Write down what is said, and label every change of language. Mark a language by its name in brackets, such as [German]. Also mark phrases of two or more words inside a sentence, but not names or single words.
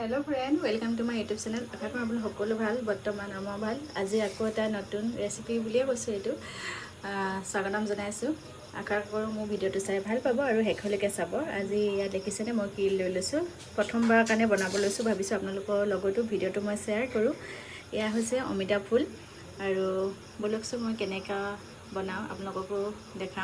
[English] Hello friend, welcome to my YouTube channel. [Assamese] আশা কৰোঁ আপোনালোক সকলো ভাল। বৰ্তমান আমাৰ ভাল। আজি আকৌ এটা নতুন ৰেচিপি বুলিয়ে কৈছোঁ, এইটো স্বাগতম জনাইছোঁ। আশা কৰোঁ মোৰ ভিডিঅ'টো চাই ভাল পাব আৰু শেষলৈকে চাব। আজি ইয়াত দেখিছেনে মই কি লৈ লৈছোঁ, প্ৰথমবাৰৰ কাৰণে বনাব লৈছোঁ। ভাবিছোঁ আপোনালোকৰ লগতো ভিডিঅ'টো মই শ্বেয়াৰ কৰোঁ। এয়া হৈছে অমিতা ফুল, আৰু বলকচোন মই কেনেকৈ বনাওঁ আপোনালোককো দেখাম।